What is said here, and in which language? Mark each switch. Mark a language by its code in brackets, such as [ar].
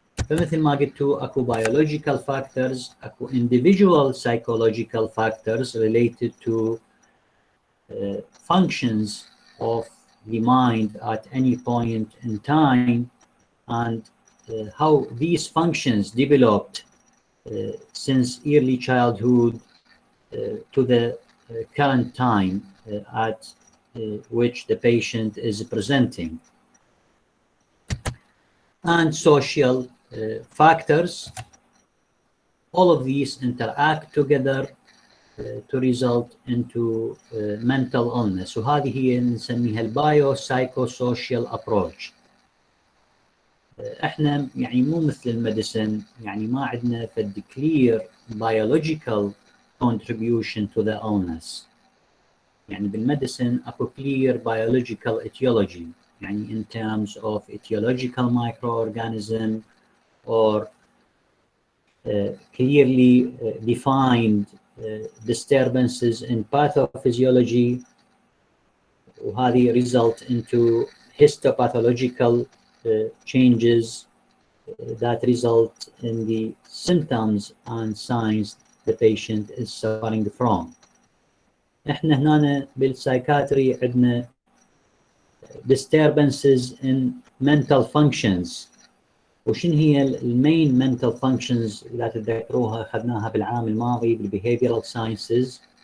[ar] فمثل ما قلتوا اكو [en] biological factors, [ar] اكو [en] individual psychological factors related to functions of the mind at any point in time, and how these functions developed since early childhood to the current time at which the patient is presenting. And social factors, all of these interact together to result into mental illness. [ar] وهذه هي نسميها البايو سايكو سوشيال ابروتش. احنا يعني مو مثل الميديسن، يعني ما عندنا فد [en] clear biological contribution to the illness. [ar] يعني بالميديسن اكو [en] clear biological etiology، يعني in terms of etiological microorganism or clearly defined disturbances in pathophysiology، [ar] وهذه [en] result into histopathological changes that result in the symptoms and signs the patient is suffering from. [ar] احنا هنا بالسايكاتري عندنا [en] disturbances in mental functions. [ar] وشن هي المين mental functions اللي تتذكروها اخذناها بالعام الماضي بالbehavioral sciences؟